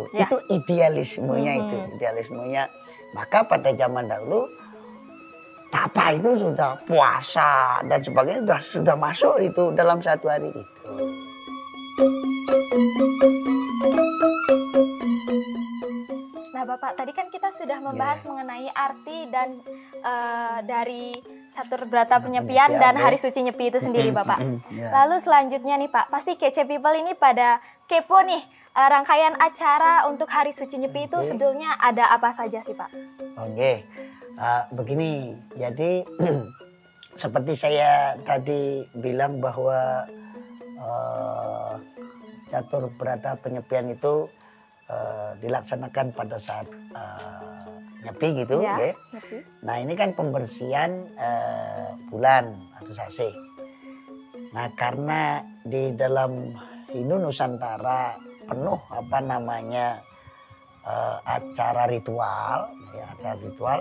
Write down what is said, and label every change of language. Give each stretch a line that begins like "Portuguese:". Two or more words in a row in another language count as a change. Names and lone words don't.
Indonesian: Itu idealismenya idealismenya. Maka pada zaman dahulu tapa itu sudah puasa dan sebagainya sudah masuk itu dalam satu hari itu. Nah Bapak, tadi kan kita sudah membahas mengenai arti dan dari catur berata penyepian dan Hari Suci Nyepi itu sendiri Bapak. Lalu selanjutnya nih Pak, pasti Kece People ini pada kepo nih, rangkaian acara untuk Hari Suci Nyepi itu sebetulnya ada apa saja sih Pak? Begini, jadi seperti saya tadi bilang bahwa catur berata penyepian itu dilaksanakan pada saat nyepi gitu, Ya, ya. nyepi. Nah ini kan pembersihan bulan atau sase. Nah karena di dalam Hindu Nusantara penuh apa namanya acara ritual, ya, acara ritual.